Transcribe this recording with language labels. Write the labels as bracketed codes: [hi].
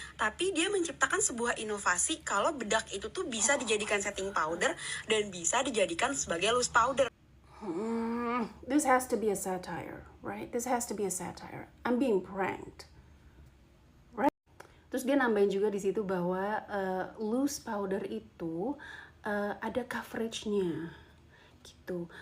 [id] Tapi dia menciptakan sebuah inovasi kalau bedak itu tuh bisa dijadikan setting powder dan bisa dijadikan sebagai loose powder. [en] This has to be a satire, right? This has to be a satire. I'm being pranked. Right? [id] Terus dia nambahin juga di situ bahwa loose powder itu ada coveragenya gitu.